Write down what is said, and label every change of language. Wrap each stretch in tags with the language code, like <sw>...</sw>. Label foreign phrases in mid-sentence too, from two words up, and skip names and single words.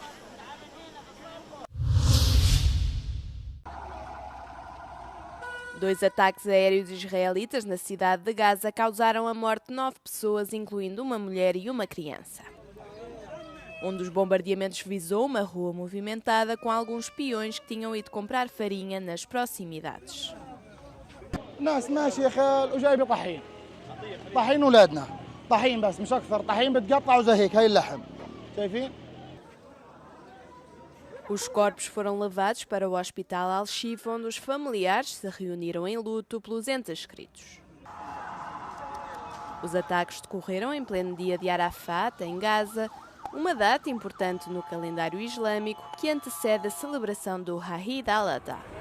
<pt>Dois ataques aéreos israelitas na cidade de Gaza causaram a morte de 9 pessoas, incluindo uma mulher e uma criança. Um dos bombardeamentos visou uma rua movimentada com alguns peões que tinham ido comprar farinha nas proximidades.</pt> <ar>ناس ماشي خال وجايبه طحين طحين ولادنا طحين بس مش اكثر طحين بتقطعوا زي هيك هاي اللحم شايفين.</ar> <pt>Os corpos foram levados para o Hospital Al-Shifa, onde os familiares se reuniram em luto pelos entes queridos. Os ataques decorreram em pleno dia de Arafat, em Gaza, uma data importante no calendário islâmico que antecede a celebração do Eid al-Adha.</pt>